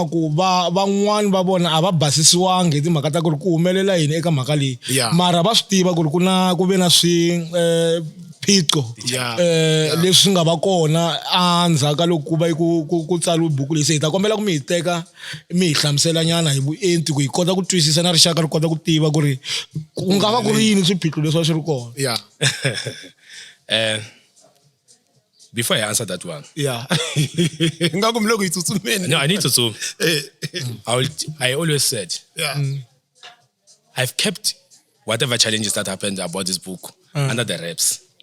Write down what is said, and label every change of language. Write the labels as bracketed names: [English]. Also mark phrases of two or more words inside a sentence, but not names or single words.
[Tsonga] ku van'wani va vona a va basisiwangi hi timhaka ta ku ri ku humelela yini eka mhaka leyi mara va swi tiva ku ri ku ve na swiphiqo leswi nga va kona endzhaku loko ku va ku tsariwe buku leyi se hi ta kombela ku mi hi teka mi hi hlamusela nyana hi vuenti ku hi kota ku twisisa na rixaka ri kota ku tiva ku ri ku nga va ku ri yini swiphiqo leswi swi ri kona. [English] Before I answer that one. No, I need to zoom. I always said, I've kept whatever challenges that happened about this book under the wraps.